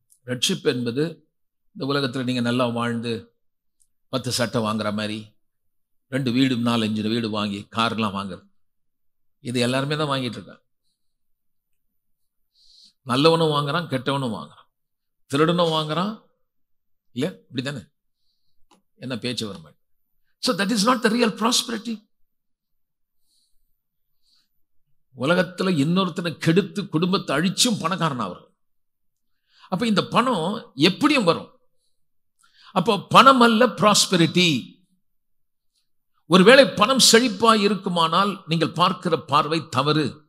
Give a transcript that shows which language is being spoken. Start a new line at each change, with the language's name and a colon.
Tamil: ரட்சிப்பு என்பது இந்த உலகத்தில் நீங்க நல்லா வாழ்ந்து 10 சட்டை வாங்குற மாதிரி 2 வீடு 4-5 வீடு வாங்கி கார்லாம் வாங்குறது, இது எல்லாருமே தான் வாங்கிட்டு இருக்காங்க. நல்லவனும் வாங்குறான், கெட்டவனும் வாங்குறான், திருடனும் வாங்குறான், இல்ல இப்படித்தானே? என்ன பேச்சு வர மாட்டேன்.
English: So that is not the real prosperity.
Tamil: உலகத்துல இன்னொருத்தனை கெடுத்து குடும்பத்தை அழிச்சும் பணக்காரன் அவர். அப்ப இந்த பணம் எப்படியும் வரும். அப்போ பணம் அல்ல ப்ராஸ்பெரிட்டி. ஒருவேளை பணம் செழிப்பாய் இருக்குமானால் நீங்கள் பார்க்கிற பார்வை தவறு.